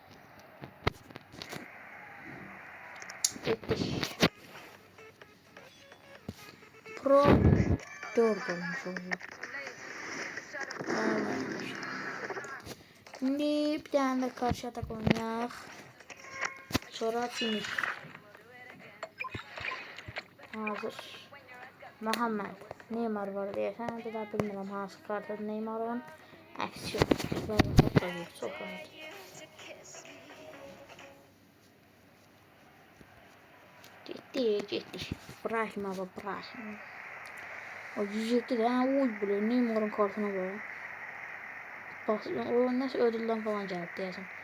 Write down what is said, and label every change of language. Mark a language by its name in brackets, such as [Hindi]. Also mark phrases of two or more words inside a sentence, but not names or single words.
[Azerbaijani] Getdik. [Turkish] Pro 4 olmuş oluyor. Şimdi bir tane de karşı atak oynayaq. Sonra finish. Hazır. [Azerbaijani] Muhammed. Neymar var deyəsən. Bir daha bilmirəm hansı kartda Neymar var. Aksiyon. [Turkish] Çok rahat. [Azerbaijani] Getdik. İbrahim abi. [Turkish] O 107 de oy bile Neymar'ın kartına böyle. Bak o nasıl ödülden falan geldi diyeceğim.